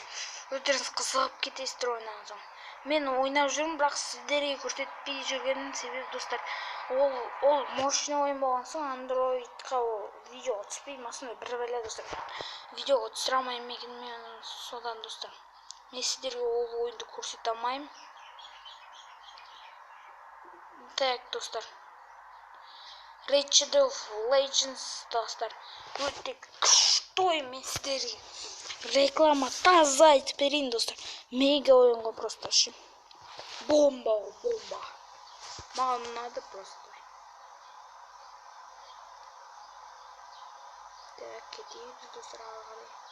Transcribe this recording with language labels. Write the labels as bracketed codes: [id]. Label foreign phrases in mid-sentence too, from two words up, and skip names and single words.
[kk] Өздеріңіз қызығып кетесіздер ойнаған соң. Мен ойнап жүрмін, бірақ сіздерге көрсетпей жүргенім себебі достар, ол мощный ойын болған соң андроидқа видео түспейді, осындай бір бәле достар. Видеоға түсіре алмаймын екен содан достар. Мен сіздерге ол ойынды көрсете алмаймын. Так достар. Ratchet of Legends достар. Өте күшті ойын, мен сіздерге реклама таза айтып берейін достар. Мега ойынға просто ше. Бомба. Маған ұнады просто. Так, кетейік достар ары қарай.